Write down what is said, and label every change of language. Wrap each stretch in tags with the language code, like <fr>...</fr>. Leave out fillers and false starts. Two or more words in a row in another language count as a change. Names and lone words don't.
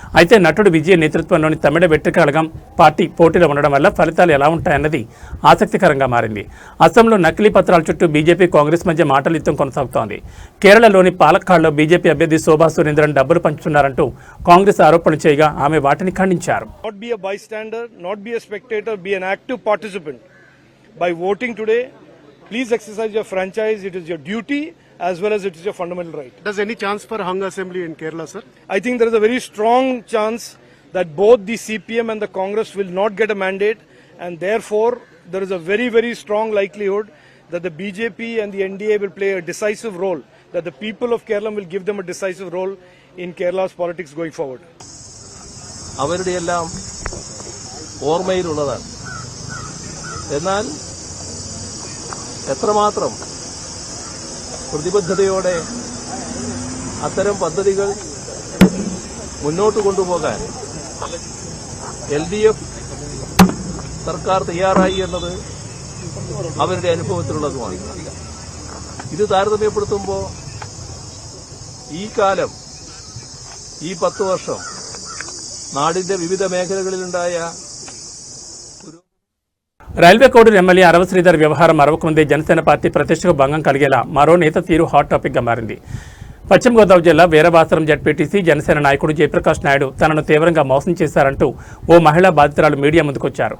<te>అయితే నటుడు విజయ్ నేతృత్వంలోని తమిళ వెట్రికళగం పార్టీ పోటీలో ఉండడం వల్ల ఫలితాలు ఎలా ఉంటాయన్నది ఆసక్తికరంగా మారింది. అస్సాంలో నకిలీ పత్రాల చుట్టూ బీజేపీ కాంగ్రెస్ మధ్య మాటల యుద్ధం కొనసాగుతోంది. కేరళలోని పాలక్కాడ్లో బీజేపీ అభ్యర్థి శోభా సురేంద్రన్ డబ్బులు పంచుతున్నారంటూ కాంగ్రెస్ ఆరోపణలు చేయగా ఆమె వాటిని ఖండించారు.</te> <en>Not be a bystander, not be a spectator, be an active participant. By voting today, please exercise your franchise. It is your duty as well as it is your fundamental right. Does any chance for hung assembly in Kerala, sir? I think there is a very strong chance that both the CPM and the Congress will not get a mandate, and therefore there is a very, very strong likelihood that the BJP and the NDA will play a decisive role, that the people of Kerala will give them a decisive role in Kerala's politics going forward.</en> <ml>അവരുടെ എല്ലാം ഓർമ്മയിലുള്ളതാണ്. എന്നാൽ എത്രമാത്രം പ്രതിബദ്ധതയോടെ അത്തരം പദ്ധതികൾ മുന്നോട്ട് കൊണ്ടുപോകാൻ LDF സർക്കാർ തയ്യാറായി എന്നത് അവരുടെ അനുഭവത്തിലുള്ളതുമാണ്. ഇത് താരതമ്യപ്പെടുത്തുമ്പോൾ ഈ കാലം, ഈ 10 വർഷം നാടിന്റെ വിവിധ മേഖലകളിലുണ്ടായ</ml> <te>రైల్వే కోడూరు ఎమ్మెల్యే అరవ శ్రీధర్ వ్యవహారం అరవకముందే జనసేన పార్టీ ప్రతిష్టకు భంగం కలిగేలా మరో నేత తీరు హాట్ టాపిక్గా మారింది. పశ్చిమ గోదావరి జిల్లా వీరవాసరం జడ్పీటీసీ జనసేన నాయకుడు జయప్రకాష్ నాయుడు తనను తీవ్రంగా మోసం చేశారంటూ ఓ మహిళా బాధితురాలు మీడియా ముందుకొచ్చారు.</te>